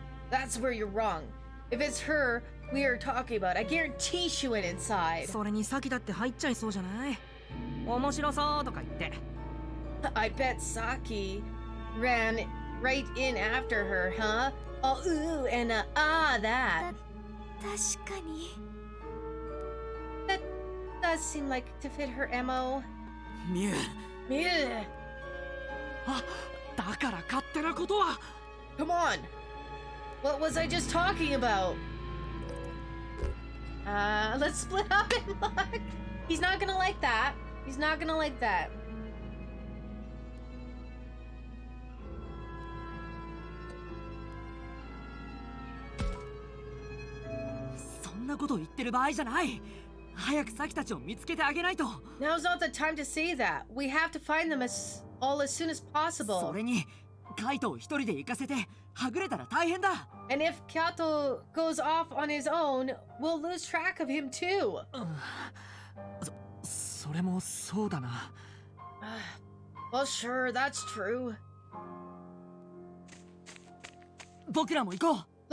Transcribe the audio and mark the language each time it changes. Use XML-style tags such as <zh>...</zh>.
<en>That's where you're wrong. If it's her we are talking about, I guarantee she went inside.</en> <ja>それに先だって入っちゃいそうじゃない？面白そうとか言って。</ja> <en>I bet Saki ran right in after her, huh? Oh, ooh, and that.</en> <ja>確かに。</ja> <en>That does seem like to fit her MO.</en> <ja>ミュウ、</ja> <en>Yeah.</en> <ja>あ、だから勝手なことは。</ja> <en>Come on. What was I just talking about? Let's split up and look. He's not gonna like that. He's not gonna like that.</en> <ja>そんなこと言ってる場合じゃない。早くサキたちを見つけてあげないと。</ja> <en>Now's not the time to say that. We have to find them as soon as</en> <ja>そ</ja> <en>possible.</en> <ja>れにカイトを一人で行かせてはぐれたら大変だ。</ja> <en>And if Kyato goes off on his own, we'll lose track of him too.</en> <ja>それもそうだな。</ja> <en>Well, sure, that's true.</en> <ja>僕らも行こう。</ja>